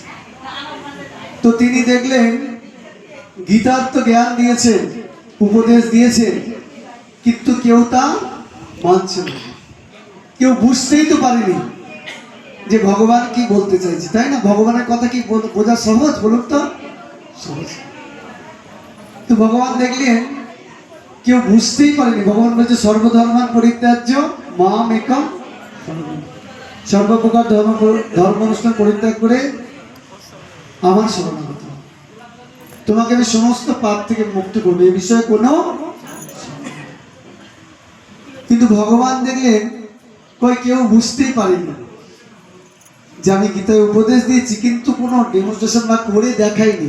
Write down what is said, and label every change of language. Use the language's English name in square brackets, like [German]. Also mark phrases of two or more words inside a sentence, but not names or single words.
[Bangla] তো তিনি দেখলেন গীতার তো জ্ঞান দিয়েছেন, উপদেশ দিয়েছেন, কিন্তু কেউ তা মানছে না, কেউ বুঝতেই তো পারেনি যে ভগবান কি বলতে চাইছে, তাই না? ভগবানের কথা কি বোঝা সহজ? বলুন তো, সহজ। তো ভগবান দেখলেন কেউ বুঝতেই পারেনি। ভগবান বলছে [Sanskrit] সর্বধর্মান পরিত্যাজ্য মাম একম শরণম, [Bangla] সর্বপ্রকার ধর্ম অনুষ্ঠান পরিত্যাগ করে আমার শরণাগত, তোমাকে আমি সমস্ত পাপ থেকে মুক্ত করবো, এ বিষয়ে কোনো। কিন্তু ভগবান দেখলেন কেউ বুঝতেই পারেনি যে আমি গীতায় উপদেশ দিয়েছি, কিন্তু কোনো ডেমনস্ট্রেশন বা করে দেখাইনি।